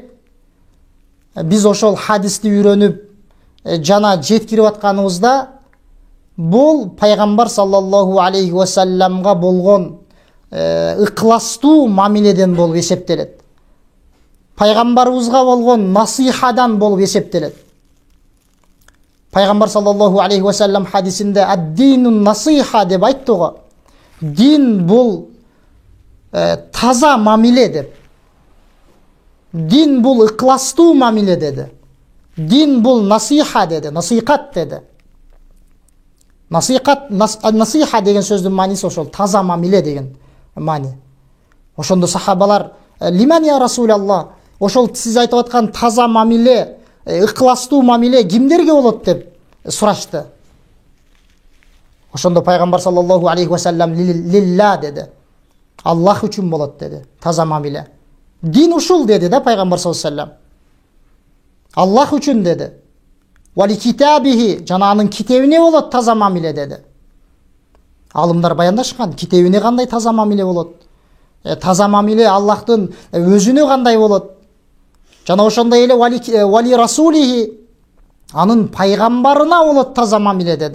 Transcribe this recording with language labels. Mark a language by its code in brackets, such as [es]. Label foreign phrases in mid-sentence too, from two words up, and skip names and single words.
[ky] Биз ошол хадисти үйрөнүп жана жеткирип атканыбызда бул Пайгамбар [ar] صلى الله عليه وسلم га [ky] болгон ыкластуу мамиледен болуп эсептелет. пайгамбарыбызга болгон насихадан болуп эсептелет. Пайгамбар [ar] صلى الله عليه وسلم [ky] хадисинде [ar] الدين النصيحة [ky] деп айтты го. Дин бул таза мамиле деп. Дин бул ыкластуу мамиле деди. Дин бул насиха деди, насихат деди. Насиха деген сөздүн мааниси ошол таза мамиле деген маани. Ошондо сахабалар [ar] لمن يا رسول الله, [ky] ошол сиз айтып аткан таза мамиле, ыкластуу мамиле кимдерге болот деп сурашты. Ошондо пайгамбар [ar] صلى الله عليه وسلم [ky] лилла деди. Аллах үчүн болот деди таза мамиле. Дин ушул деди да пайгамбар [ar] صلى الله عليه وسلم. [ky] Аллах үчүн деди. [ar] ولكتابه, [ky] жана анын китебине болот таза мамиле деди. Алымдар баяндашкан, китебине кандай таза мамиле болот? Таза мамиле Аллахтын өзүнө кандай болот? Жана ошондой эле [ar] ولرسوله, [ky] анын пайгамбарына болот таза мамиле деди.